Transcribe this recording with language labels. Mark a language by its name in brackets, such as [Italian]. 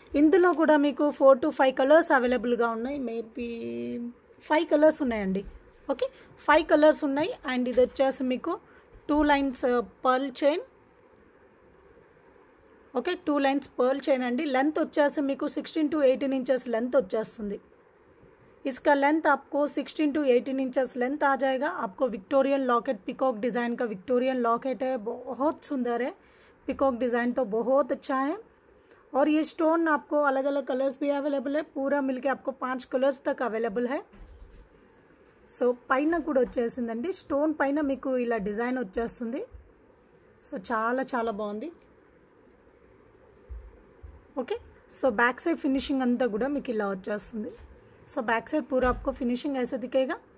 [Telugu] ఇందులో కూడా మీకు 4 to 5 కలర్స్ అవైలబుల్గా ఉన్నాయి, మేబీ 5 కలర్స్ ఉన్నాయండి. ఓకే, 5 కలర్స్ ఉన్నాయి. అండ్ ఇది వచ్చేసి మీకు 2 lines pearl chain. Okay, 2 lines pearl chain అండి. లెంత్ వచ్చేసి మీకు 16 to 18 इंचेस लेंथ వచ్చేస్తుంది. [Hindi] इसका लेंथ आपको 16 to 18 इंचेस लेंथ आ जाएगा. आपको विक्टोरियन लॉकेट, पिकॉक डिज़ाइन का विक्टोरियन लॉकेट है, बहुत सुंदर है. पिकॉक डिज़ाइन तो बहुत अच्छा है. और ये स्टोन आपको अलग अलग कलर्स भी अवेलेबल है, पूरा मिलके आपको 5 कलर्स तक अवेलेबल है. [Telugu] సో పైన కూడా వచ్చేసిందండి, స్టోన్ పైన మీకు ఇలా డిజైన్ వచ్చేస్తుంది. సో చాలా చాలా బాగుంది. Okay, so back side finishing अंता కూడా మీకు ఇలా వచ్చేస్తుంది. [Hindi] సో बैक साइड पूरा आपको फिनिशिंग ऐसे दिखेगा.